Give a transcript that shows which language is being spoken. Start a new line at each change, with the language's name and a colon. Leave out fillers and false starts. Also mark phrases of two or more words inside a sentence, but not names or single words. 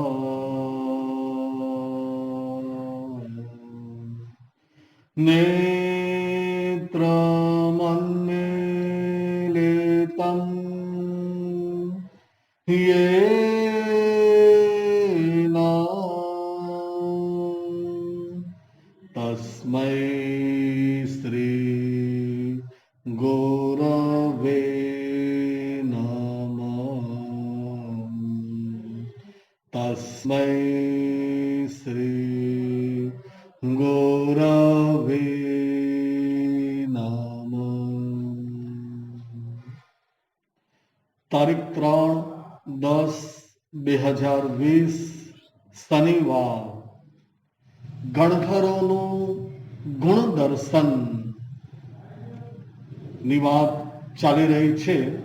Sanskrit: नेत्रमन्मीलितं येन तस्मै श्री गुरवे नमः। तस्मै श्री गुरवे नमः।
Gujarati: તારીખ 3/10/2020 શનિવાર ગણધરોનું ગુણ દર્શન ની વાત ચાલી રહી છે.